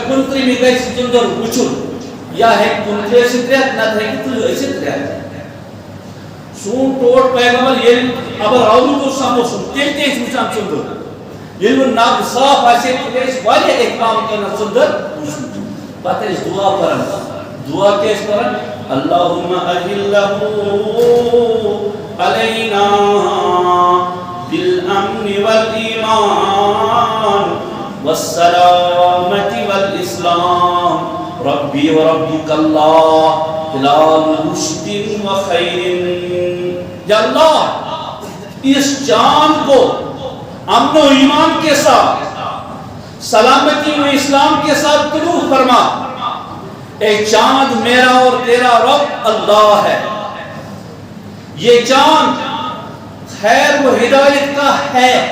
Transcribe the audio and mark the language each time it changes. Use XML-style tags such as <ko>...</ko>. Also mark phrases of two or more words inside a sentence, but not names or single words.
<ks>29مہِ گژھِ ژٔنٛدٕر وٕچھُن یا ہیٚکہِ 29 ٲسِتھ رٮ۪تھ نتہٕ ہیٚکہِ 30 ٲسِتھ رٮ۪تھ سون ٹوٹھ پیغمبر ییٚلہِ ابر آلوٗد اوس سموسُن تیٚلہِ تہِ ٲسۍ وٕچھان ژٔنٛدٕر ییٚلہِ وۄنۍ نَب صاف آسہِ تیٚلہِ ٲسۍ واریاہ احتمام کران ژٔنٛدٕر وٕچھُن پتہٕ ٲسۍ دُعا پران دعا کیٛاہ ٲسۍ پران</ks> <ar>اللہُمَّ أَهِلَّهُ عَلَيْنَا بِالْأَمْنِ وَالْإِيمَانِ وَالسَّلَامَةِ وَالْإِسْلَامِ رَبِّي وَرَبِّكَ اللَّهُ ہلال رشد و خیر</ar> <ur>یا اللہ اس چاند کو امن و ایمان کے ساتھ سلامتی و اسلام کے ساتھ طلوع فرما اے چاند میرا اور تیرا رب اللہ ہے یہ چاند خیر و ہدایت کا ہے</ur>